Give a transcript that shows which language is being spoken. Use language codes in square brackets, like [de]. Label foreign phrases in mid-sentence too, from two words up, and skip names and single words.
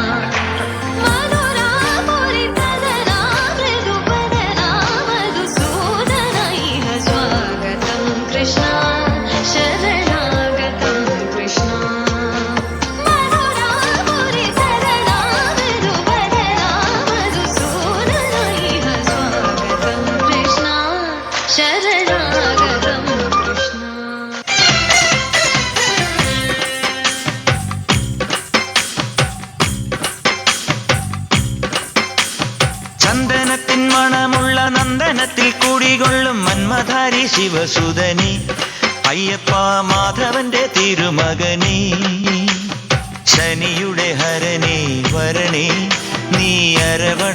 [sa] मधुरापुरितनना मृदुवदना मधुसूदना इह स्वागतं कृष्णा शरणागतं कृष्णा मधुरापुरितनना मृदुवदना मधुसूदना इह स्वागतं कृष्णा शरणागतं कृष्णा। [ml] ചന്ദനത്തിൻ മണമുള്ള നന്ദനത്തിൽ കൂടികൊള്ളും മന്മധാരി ശിവസുതനി അയ്യപ്പ മാധവന്റെ തിരുമകനി ശനിയുടെ ഹരണേ വരണേ നീ അരവണ